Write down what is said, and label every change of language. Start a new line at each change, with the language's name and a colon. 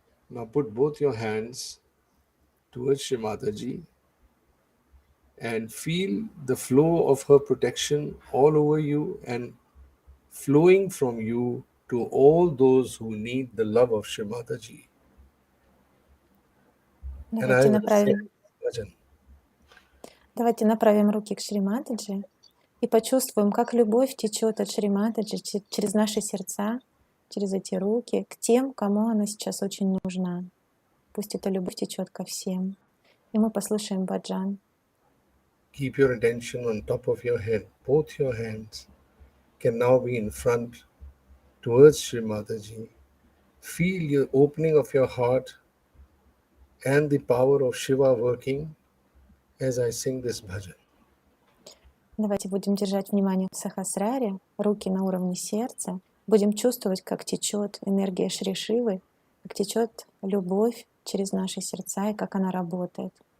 English: Now put both your hands towards Shri Mataji and feel the flow of her protection all over you and flowing from you to all those who need the love of Shri Mataji. And I will say bhajan.
Russian: Давайте направим руки к Шри Матаджи и почувствуем, как любовь течет от Шри Матаджи через наши сердца, через эти руки, к тем, кому она сейчас очень нужна. Пусть эта любовь течет ко всем. И мы послушаем баджан.
English: Keep your attention on top of your head. Both your hands can now be in front towards Shri Mataji. Feel your opening of your heart and the power of Shiva working as I sing this bhajan.
Russian: Давайте будем держать внимание в Сахасраре, руки на уровне сердца. Будем чувствовать, как течет энергия Шри Шивы, как течет любовь через наши сердца и как она работает.